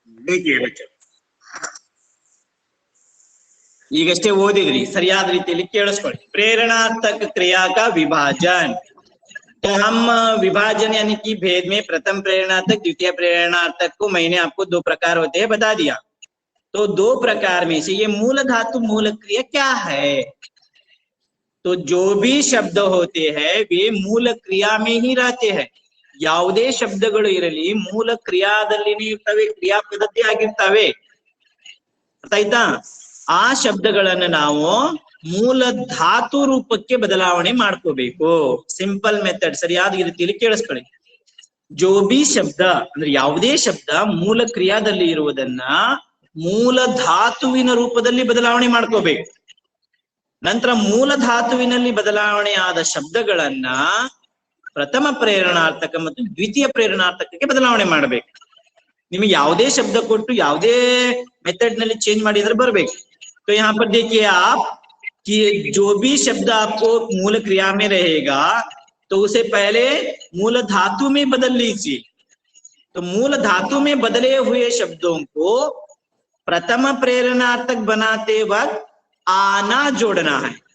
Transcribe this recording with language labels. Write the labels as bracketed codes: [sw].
[hi] देखिए बच्चों, [kn] ಈಗಷ್ಟೇ ಓದಿದ್ರಿ, ಸರಿಯಾದ ರೀತಿಯಲ್ಲಿ ಕೇಳಿಸ್ಕೊಳ್ಳಿ। [hi] प्रेरणार्थक क्रिया का विभाजन। तो हम विभाजन यानी कि भेद में प्रथम प्रेरणार्थक, द्वितीय प्रेरणार्थक को मैंने आपको दो प्रकार होते हैं बता दिया। तो दो प्रकार में से ये मूल धातु मूल क्रिया क्या है, तो जो भी शब्द होते हैं वे मूल क्रिया में ही रहते हैं। [kn] ಯಾವುದೇ ಶಬ್ದಗಳು ಇರಲಿ ಮೂಲ ಕ್ರಿಯಾದಲ್ಲಿನೇ ಇರ್ತವೆ, ಕ್ರಿಯಾಪದ್ಧತಿ ಆಗಿರ್ತವೆ, ಗೊತ್ತಾಯ್ತಾ? ಆ ಶಬ್ದಗಳನ್ನು ನಾವು ಮೂಲ ಧಾತು ರೂಪಕ್ಕೆ ಬದಲಾವಣೆ ಮಾಡ್ಕೋಬೇಕು। ಸಿಂಪಲ್ ಮೆಥಡ್, ಸರಿಯಾದ ರೀತಿಯಲ್ಲಿ ಕೇಳಿಸ್ಕೊಳ್ಳಿ। [hi] ಜೋ ಬಿ [kn] ಶಬ್ದ ಅಂದ್ರೆ ಯಾವುದೇ ಶಬ್ದ ಮೂಲ ಕ್ರಿಯಾದಲ್ಲಿ ಇರುವುದನ್ನ ಮೂಲ ಧಾತುವಿನ ರೂಪದಲ್ಲಿ ಬದಲಾವಣೆ ಮಾಡ್ಕೋಬೇಕು। ನಂತರ ಮೂಲ ಧಾತುವಿನಲ್ಲಿ ಬದಲಾವಣೆ ಆದ ಶಬ್ದಗಳನ್ನ ಪ್ರಥಮ ಪ್ರೇರಣಾರ್ಥಕ ಮತ್ತು ದ್ವಿತೀಯ ಪ್ರೇರಣಾರ್ಥಕಕ್ಕೆ ಬದಲಾವಣೆ ಮಾಡಬೇಕು। ನಿಮಗೆ ಯಾವುದೇ ಶಬ್ದ ಕೊಟ್ಟು ಯಾವುದೇ ಮೆಥಡ್ ನಲ್ಲಿ ಚೇಂಜ್ ಮಾಡಿದ್ರೆ ಬರಬೇಕು। [hi] तो यहाँ पर देखिए आप कि जो भी शब्द आपको मूल क्रिया में रहेगा तो उसे पहले मूल धातु में बदल लीजिए। तो मूल धातु में बदले हुए शब्दों को प्रथम प्रेरणार्थक बनाते वक्त आना जोड़ना है।